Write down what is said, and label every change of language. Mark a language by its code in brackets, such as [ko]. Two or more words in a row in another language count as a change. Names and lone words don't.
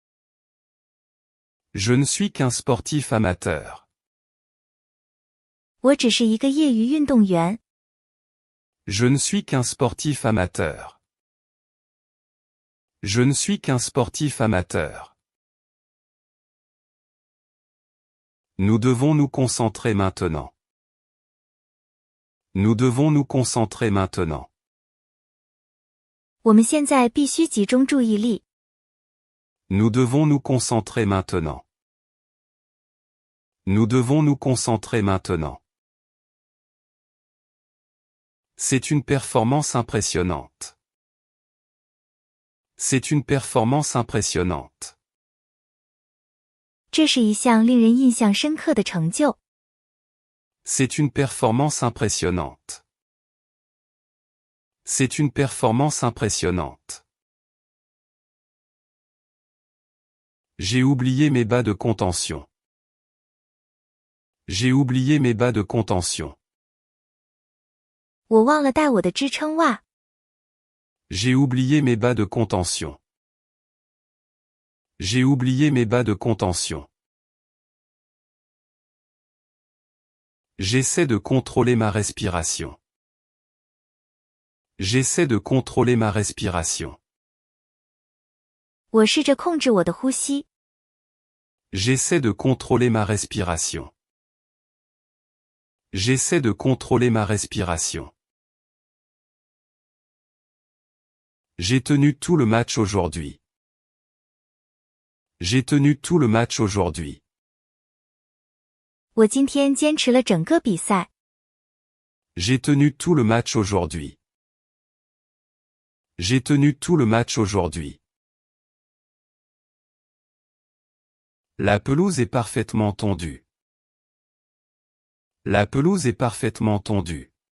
[fr] Je ne suis qu'un sportif amateur. [zh] 我只是一个业余运动员。 [fr] Je ne suis qu'un sportif amateur. Je ne suis qu'un sportif amateur. Nous devons nous concentrer maintenant. Nous devons nous concentrer maintenant. [zh] 我们现在必须集中注意力。 [fr] Nous devons nous concentrer maintenant. Nous devons nous concentrer maintenant. C'est une performance impressionnante. C'est une performance impressionnante. [zh] 这是一项令人印象深刻的成就。 [fr] C'est une performance impressionnante. C'est une performance impressionnante. J'ai oublié mes bas de contention. J'ai oublié mes bas de contention. [zh] 我忘了带我的支撑袜。 [fr] J'ai oublié mes bas de contention. J'ai oublié mes bas de contention. J'essaie de contrôler ma respiration. J'essaie de contrôler ma respiration. [zh] 我试着控制我的呼吸。 [fr] J'essaie de contrôler ma respiration. J'essaie de contrôler ma respiration. J'ai tenu tout le match aujourd'hui. J'ai tenu tout le match aujourd'hui. [zh] 我今天坚持了整个比赛。 [fr] J'ai tenu tout le match aujourd'hui. J'ai tenu tout le match aujourd'hui. La pelouse est parfaitement tondue. La pelouse est parfaitement tondue.